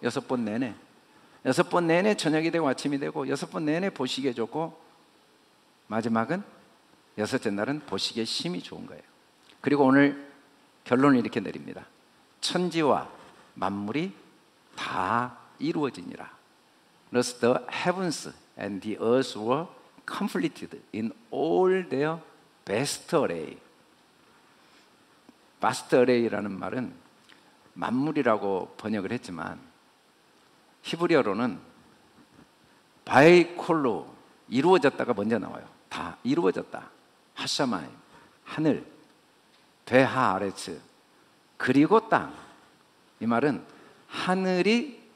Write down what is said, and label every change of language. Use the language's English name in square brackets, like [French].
[Korean] 6번 내내 6번 내내 저녁이 되고 아침이 되고 6번 내내 보시기에 좋고 마지막은 6째 날은 보시기에 심히 좋은 거예요. 그리고 오늘 결론을 이렇게 내립니다. 천지와 만물이 다 이루어지니라. [English] Thus the heavens and the earth were completed in all their best array. best array [Korean] 라는 말은 만물이라고 번역을 했지만 히브리어로는 바이콜로 이루어졌다가 먼저 나와요. 다 이루어졌다. 하샤마임 하늘, 베하 아레츠 그리고 땅. 이 말은 하늘이